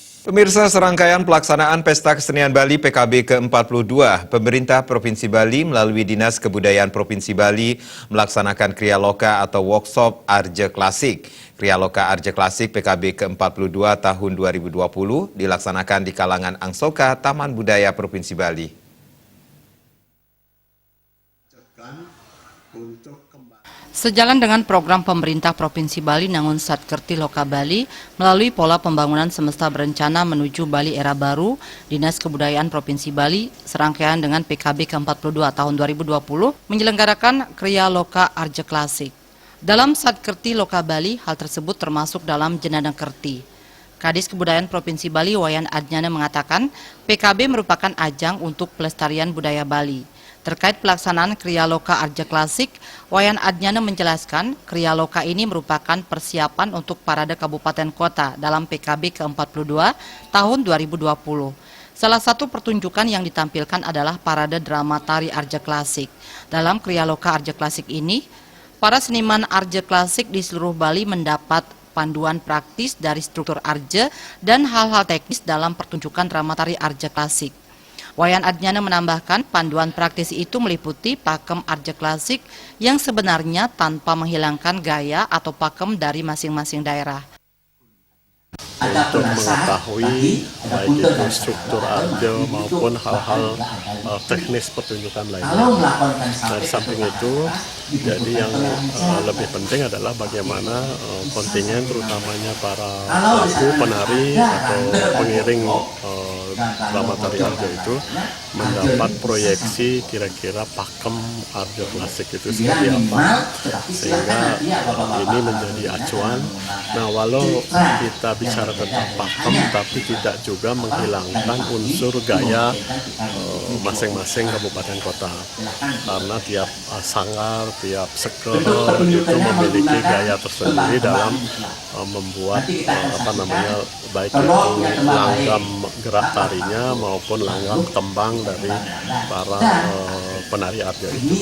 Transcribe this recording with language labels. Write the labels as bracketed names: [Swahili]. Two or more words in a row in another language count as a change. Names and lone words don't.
[Indonesian] Pemirsa, serangkaian pelaksanaan Pesta Kesenian Bali PKB ke-42, pemerintah Provinsi Bali melalui Dinas Kebudayaan Provinsi Bali melaksanakan Kriya Loka atau workshop Arja Klasik. Kriya Loka Arja Klasik PKB ke-42 tahun 2020 dilaksanakan di kalangan Angsoka, Taman Budaya Provinsi Bali. Sejalan dengan program pemerintah Provinsi Bali Nangun Satkerti Loka Bali melalui pola pembangunan semesta berencana menuju Bali era baru, Dinas Kebudayaan Provinsi Bali serangkaian dengan PKB ke-42 tahun 2020 menyelenggarakan Kriya Loka Arja Klasik. Dalam Satkerti Loka Bali, hal tersebut termasuk dalam Jenadang Kerti. Kadis Kebudayaan Provinsi Bali Wayan Adnyana mengatakan PKB merupakan ajang untuk pelestarian budaya Bali. Terkait pelaksanaan Kriya Loka Arja Klasik, Wayan Adnyana menjelaskan Kriya Loka ini merupakan persiapan untuk Parade Kabupaten Kota dalam PKB ke-42 tahun 2020. Salah satu pertunjukan yang ditampilkan adalah Parade Drama Tari Arja Klasik. Dalam Kriya Loka Arja Klasik ini, para seniman Arja Klasik di seluruh Bali mendapat panduan praktis dari struktur Arja dan hal-hal teknis dalam pertunjukan drama tari Arja Klasik. Wayan Adnyana menambahkan panduan praktis itu meliputi pakem Arja Klasik yang sebenarnya tanpa menghilangkan gaya atau pakem dari masing-masing daerah. Untuk mengetahui baik itu struktur arja maupun hal-hal teknis pertunjukan lainnya. Nah, di samping itu, jadi yang lebih penting adalah bagaimana kontingen terutamanya para pelaku penari atau pengiring drama tari arja itu mendapat proyeksi kira-kira pakem Arja Klasik itu seperti apa, sehingga ini menjadi acuan. Nah, walau kita bicara tentang pakem, tapi tidak juga menghilangkan unsur gaya masing-masing kabupaten kota, karena tiap sanggar, tiap sekel itu memiliki gaya tersendiri dalam membuat baik itu langgam gerak tarinya maupun langgam tembang dari para penari arja itu.